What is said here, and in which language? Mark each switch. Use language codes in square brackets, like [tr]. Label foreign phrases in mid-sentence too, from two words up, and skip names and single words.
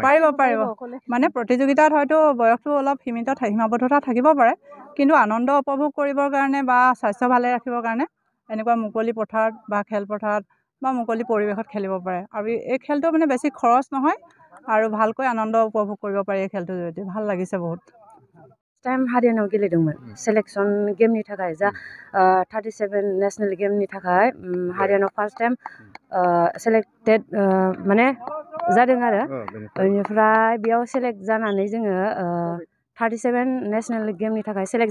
[as] পাৰিব মানে প্ৰতিযোগিতাত হয়তো বয়সটো অলপ সীমাবদ্ধতা থাকিব পাৰে কিন্তু আনন্দ উপভোগ কৰিবৰ কাৰণে বা স্বাস্থ্য ভালে ৰাখিবৰ কাৰণে এনেকুৱা মুকলি পথাৰত বা খেলপথাৰত বা মুকলি পৰিৱেশত খেলিব পাৰে আৰু এই খেলটো মানে বেছি খৰচ নহয় আৰু ভালকৈ আনন্দ উপভোগ কৰিব পাৰি এই খেলটোৰ জৰিয়তে ভাল লাগিছে বহুত [brx] टाइम हारियानाव गेलेदोंमोन सेलेक्शन गेमनि थाखाय जा 37 नेशनेल गेमनि थाखाय हारियानाव [en] first time selected [brx] माने जादों आरो बेनिफ्राय बेयाव सेलेक्ट जानानै जोङो 37 नेशनेल गेमनि थाखाय सेलेक्ट